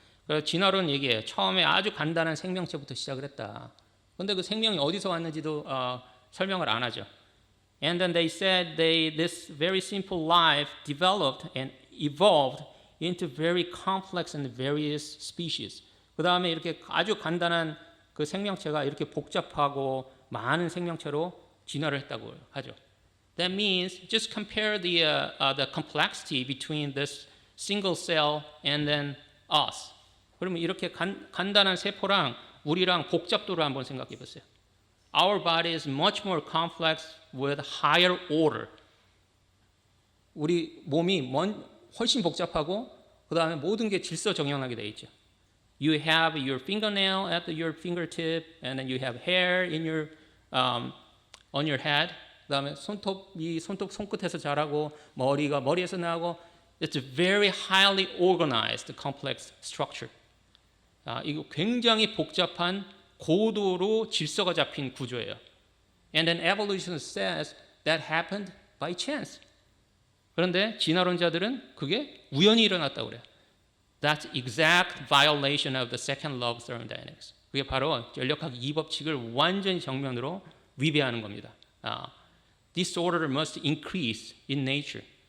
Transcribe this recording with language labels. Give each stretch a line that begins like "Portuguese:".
Korean: 그래서 진화론 얘기해요. 처음에 아주 간단한 생명체부터 시작을 했다. 근데 그 생명이 어디서 왔는지도 설명을 안 하죠.
English: And then they said this very simple life developed and evolved into very complex and various species.
Korean: 그 다음에 이렇게 아주 간단한 그 생명체가 이렇게 복잡하고 많은 생명체로 진화를 했다고 하죠.
English: That means just compare the complexity between this single cell and then us.
Korean: 그러면 이렇게 간단한 세포랑 우리랑 복잡도를 한번 생각해 보세요.
English: Our body is much more complex with higher order.
Korean: 우리 몸이 훨씬 복잡하고 그 다음에 모든 게 질서 정연하게 되어 있죠.
English: you have your fingernail at your fingertip, and then you have hair in your on your head.
Korean: 그다음에 손톱 손끝에서 자라고 머리에서 나고.
English: It's a very highly organized, complex structure.
Korean: 이거 굉장히 복잡한 고도로 질서가 잡힌 구조예요.
English: And then evolution says that happened by chance.
Korean: 그런데 진화론자들은 그게 우연히 일어났다고 그래요.
English: That's exact violation of the second law of thermodynamics.
Korean: 그게 바로 연력학 2법칙을 완전히 정면으로 위배하는 겁니다.
English: Disorder must increase in nature.